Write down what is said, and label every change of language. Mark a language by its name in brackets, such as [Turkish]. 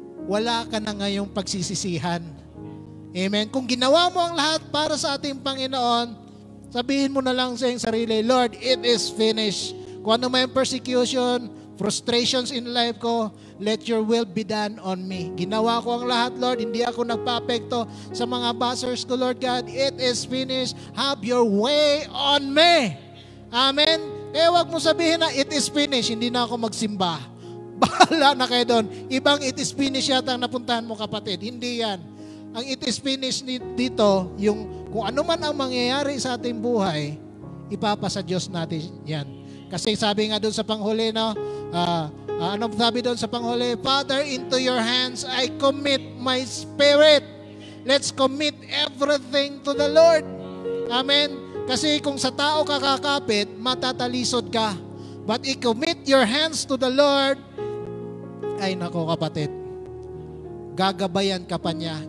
[Filipino] Wala ka na ngayong pagsisisihan. Amen? Kung ginawa mo ang lahat para sa ating Panginoon, sabihin mo na lang sa iyong sarili, [English] Lord, it is finished. [Filipino] Kung ano may [English] persecution, frustrations in life ko, let your will be done on me. [Filipino] Ginawa ko ang lahat, Lord. Hindi ako nagpa-apekto sa mga buzzers ko, Lord God. [English] It is finished. Have your way on me. Amen? [Filipino] Kaya wag mo sabihin na [English] it is finished. [Filipino] Hindi na ako magsimba. Bahala na kayo doon. Ibang [English] it is finished [Filipino] yata ang napuntahan mo, kapatid. Hindi yan. Ang [English] it is finished [Filipino] dito, yung kung ano man ang mangyayari sa ating buhay, ipapasa Diyos natin yan. Kasi sabi nga doon sa panghuli, no? Ano sabi doon sa panghuli? [English] Father, into your hands I commit my spirit. Let's commit everything to the Lord. [Filipino] Amen? Kasi kung sa tao ka kakapit, matatalisod ka. [English] But i-commit your hands to the Lord, [Filipino] ay nako kapatid, gagabayan ka pa niya.